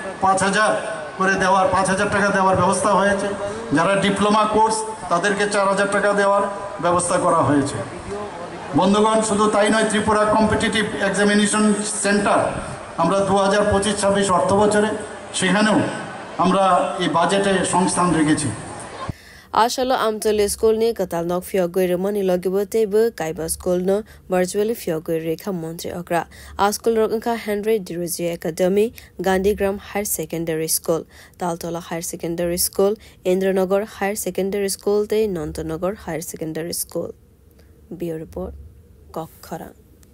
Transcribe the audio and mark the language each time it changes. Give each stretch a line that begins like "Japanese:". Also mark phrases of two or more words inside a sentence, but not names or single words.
Bangla: 5,000 করে দেওয়ার 5,000 টাকা দেওয়ার ব্যবস্থা হয়েছে যারা
English: diploma course
Bangla: তাদেরকে 4,000 টাকা দেওয়ার ব্যবস্থা করা হয়েছে বন্ধুগণ শুধু তাই নয় ত্রিপুরা কম্পিটিটিভ এক্সামিনেশন সেন্টার আমরা 2025-26 অর্থবছরে সেখানেও আমরা এই বাজেটে সংস্থান রেখেছি
Kok Borok: Ashalo amtole school ni katal nok fiogoi remani logibote bu kaiba school no virtually fiogoi rekha montri okra a school rokha Henry Dirozi Academy Gandhigram Higher Secondary School Taltola Higher Secondary School Indranagar Higher Secondary School te Nantanagar Higher Secondary School
English: Bureau Report
Kok Borok: Kokkhara